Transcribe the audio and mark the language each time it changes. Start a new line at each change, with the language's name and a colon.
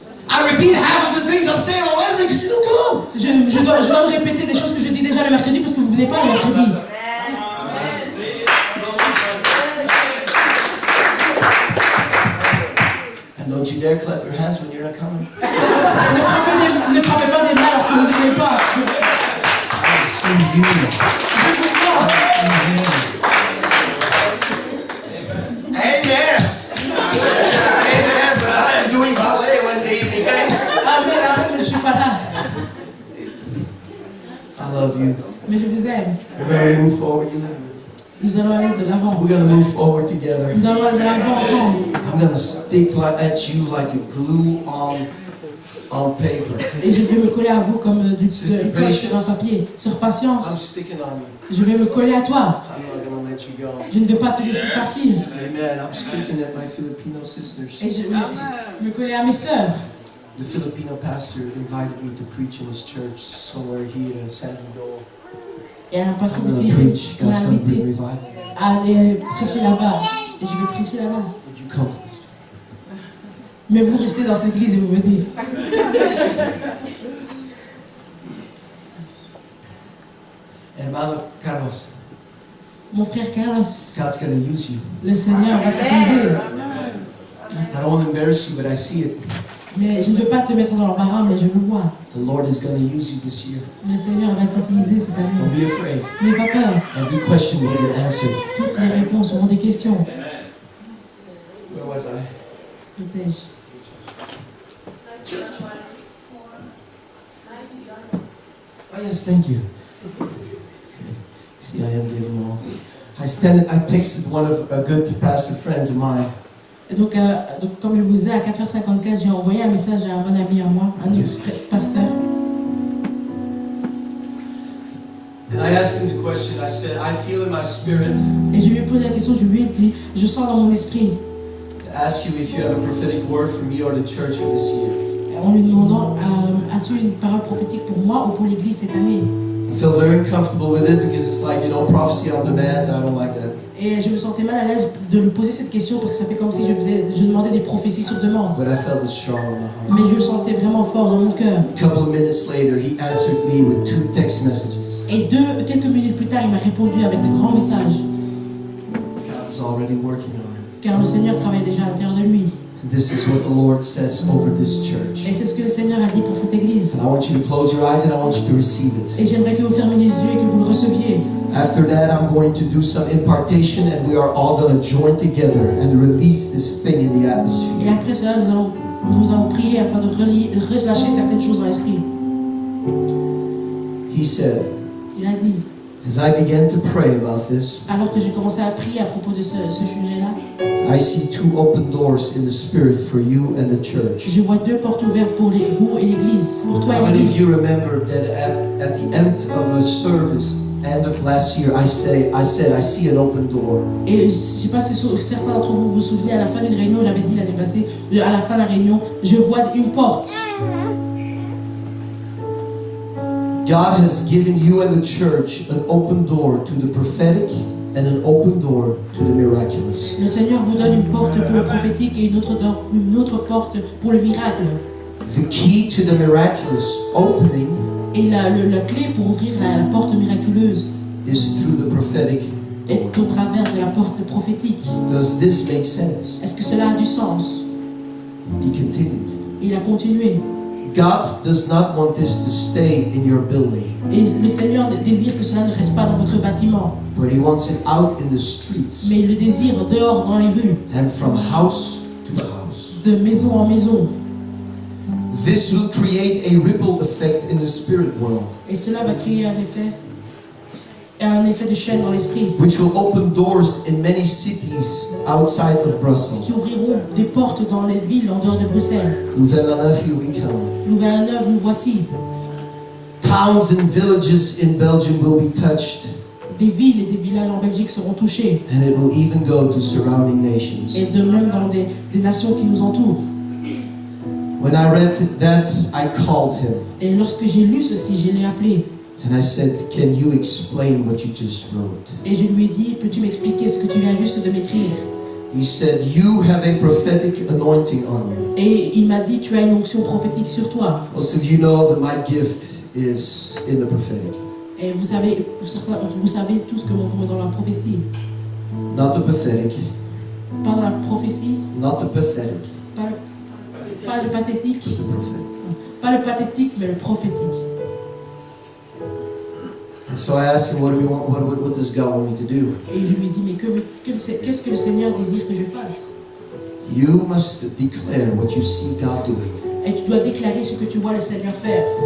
English: I repeat half of the things I'm saying on Wednesday because you don't come.
French: je dois me répéter des choses que je dis déjà le mercredi parce que vous ne venez pas le mercredi.
English: And don't you dare clap your hands when you're not coming.
French: Ne frappez pas des mains lorsque vous ne venez pas.
English: I see you.
French: Je vous vois.
English: Amen.
French: Amen.
English: But I am doing ballet Wednesday evening.
French: Amen, amen, mais je ne suis pas là.
English: I love you.
French: Mais je vous aime.
English: We're going to move forward. You know.
French: Nous allons aller de l'avant.
English: We're going to move forward together.
French: Nous allons aller de l'avant ensemble.
English: I'm going to stick at you like a glue on on paper.
French: Et je vais me coller à vous comme du
English: Sister
French: colle sur un
English: Patience.
French: papier. Sur patience,
English: I'm sticking on you.
French: je vais me coller à toi.
English: I'm not going to let you go.
French: Je ne vais pas te laisser partir.
English: Amen. I'm sticking at my Filipino sisters.
French: Et je vais me coller à mes sœurs.
English: The Filipino pastor invited me to preach in his church somewhere here in San Miguel.
French: Et un pasteur
English: I'm
French: de
English: going to
French: Philippe
English: preach.
French: m'a
English: God's going to bring
French: invité
English: revival.
French: à aller prêcher là-bas. Et je vais prêcher là-bas.
English: Would you come to this?
French: Mais vous restez dans cette église et vous venez.
Spanish: Hermano Carlos,
French: Mon frère Carlos,
English: God's going to use you.
French: le Seigneur va t'utiliser.
English: I don't want to embarrass you, but I see it.
French: Mais je ne veux pas te mettre dans l'embarras, mais je le vois.
English: The Lord is going to use you this year.
French: Le Seigneur va t'utiliser cette
English: Don't
French: année.
English: be afraid.
French: N'aie pas peur.
English: Every question will get answered.
French: Toutes les réponses auront des questions.
English: Where was I?
French: Protège.
English: Oh yes, thank you. Okay. See, I am getting old. I texted one of good pastor friends of mine.
French: Et donc, comme je vous disais, à 4h54, j'ai envoyé un message à un bon ami à moi, un autre pasteur.
English: And I asked him the question. I said, I feel in my spirit
French: Et je lui ai posé la question, je lui ai dit, je sens dans mon esprit,
English: to ask you if you have a prophetic word for me or the church for this year.
French: en lui demandant, as-tu une parole prophétique pour moi ou pour l'église cette année?
English: I feel very uncomfortable with it because it's like, prophecy on demand. I don't like that.
French: Et je me sentais mal à l'aise de lui poser cette question parce que ça fait comme si je demandais des prophéties sur demande.
English: But I felt it strong in my heart.
French: Mais je le sentais vraiment fort dans mon cœur.
English: A couple of minutes later, he answered me with 2 text messages.
French: Et quelques minutes plus tard, il m'a répondu avec de grands messages.
English: God was already working on it.
French: Car le Seigneur travaille déjà à l'intérieur de lui.
English: And this is what the Lord says over this church.
French: Et c'est ce que le Seigneur a dit pour cette église.
English: And I want you to close your eyes and I want you to receive it.
French: Et j'aimerais que vous fermiez les yeux et que vous le receviez.
English: After that, I'm going to do some impartation and we are all going to join together and release this thing in the
French: Et
English: atmosphere.
French: après cela, nous allons prier afin de relâcher certaines choses dans l'esprit.
English: He said,
French: Il a dit,
English: as I began to pray about this,
French: alors que j'ai commencé à prier à propos de ce sujet-là,
English: I see 2 open doors in the spirit for you and the church.
French: je vois 2 portes ouvertes pour vous et l'église. Pour toi
English: How
French: et
English: many of
French: l'église.
English: you remember that at the end of a service, end of last year, I said I see an open door.
French: Et je ne sais pas si certains d'entre vous vous souvenez, à la fin d'une réunion, j'avais dit l'année passée, à la fin de la réunion, je vois une porte.
English: God has given you and the church an open door to the prophetic and an open door to the miraculous.
French: Le Seigneur vous donne une porte pour le prophétique et une autre porte pour le miracle.
English: The key to the miraculous opening
French: Et la clé pour ouvrir la porte miraculeuse
English: is through the prophetic
French: est
English: door.
French: au travers de la porte prophétique.
English: Does this make sense?
French: Est-ce que cela a du sens?
English: He continued.
French: Il a continué.
English: God does not want this to stay in your building,
French: Et le Seigneur désire que cela ne reste pas dans votre bâtiment,
English: but He wants it out in the streets
French: mais il le désire dehors dans les rues,
English: and from house to house.
French: de maison en maison.
English: This will create a ripple effect in the spirit world,
French: Et cela va créer un effet de chaîne dans l'esprit,
English: which will open doors in many cities outside of Brussels.
French: qui ouvriront des portes dans les villes en dehors de Bruxelles.
English: Louvain-la-Neuve, here we come.
French: Louvain-la-Neuve, nous voici.
English: Towns and villages in Belgium will be touched,
French: Des villes et des villages en Belgique seront touchés.
English: and it will even go to surrounding nations.
French: Et de même dans des nations qui nous entourent.
English: When I read that, I called him
French: Et lorsque j'ai lu ceci, je l'ai appelé.
English: and I said, "Can you explain what you just wrote?"
French: Et je lui ai dit, peux-tu m'expliquer ce que tu viens juste de m'écrire?
English: He said, "You have a prophetic anointing on you."
French: Et il m'a dit, tu as une onction prophétique sur toi.
English: Most of you know that my gift is in the prophetic.
French: Et vous savez tout ce que mon don est dans la prophétie.
English: Not the pathetic,
French: Pas dans la prophétie,
English: not the pathetic,
French: pas le pathétique,
English: but the prophetic.
French: pas le pathétique, mais le prophétique.
English: And so I asked him, "What do we want? What does God want me to do?"
French: Et je lui ai dit, mais qu'est-ce que le Seigneur désire que je fasse?
English: You must declare what you see God doing.
French: Et tu dois déclarer ce que tu vois le Seigneur faire.